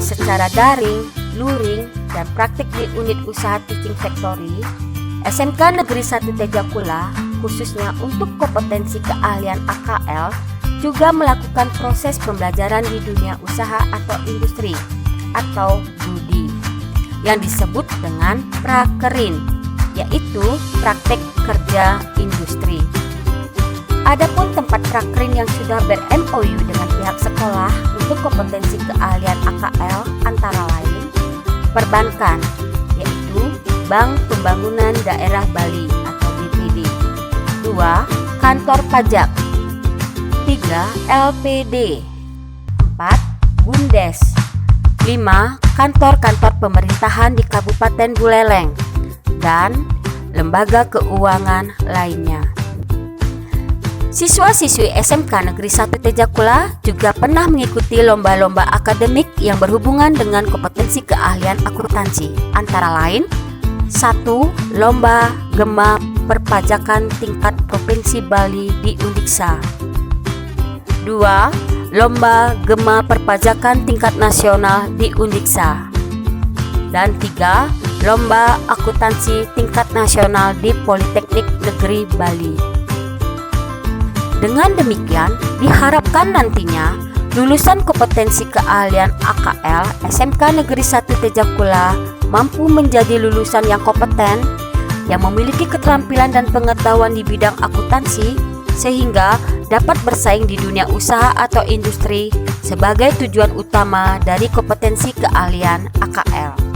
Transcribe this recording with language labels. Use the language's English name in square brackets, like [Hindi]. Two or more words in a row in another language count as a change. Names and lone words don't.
[Indonesian] secara daring, luring, dan praktek di unit usaha Teaching Factory, SMK Negeri 1 Tejakula, khususnya untuk kompetensi keahlian AKL, juga melakukan proses pembelajaran di dunia usaha atau industri, atau BUDI, yang disebut dengan prakerin, yaitu praktek kerja industri. Adapun tempat prakerin yang sudah ber-MOU dengan pihak sekolah untuk kompetensi keahlian AKL antara lain perbankan, yaitu Bank Pembangunan Daerah Bali atau BPD. 2. Kantor pajak. 3. LPD. 4. Bumdes. 5. Kantor-kantor pemerintahan di Kabupaten Buleleng dan lembaga keuangan lainnya. Siswa-siswi SMK Negeri 1 Tejakula juga pernah mengikuti lomba-lomba akademik yang berhubungan dengan kompetensi keahlian akuntansi, antara lain 1. Lomba Gema Perpajakan tingkat Provinsi Bali di Undiksa. 2. Lomba Gema Perpajakan tingkat nasional di Undiksa. Dan 3. Lomba Akuntansi tingkat nasional di Politeknik Negeri Bali. Dengan demikian, diharapkan nantinya lulusan kompetensi keahlian AKL SMK Negeri 1 Tejakula mampu menjadi lulusan yang kompeten, yang memiliki keterampilan dan pengetahuan di bidang akuntansi, sehingga dapat bersaing di dunia usaha atau industri sebagai tujuan utama dari kompetensi keahlian AKL.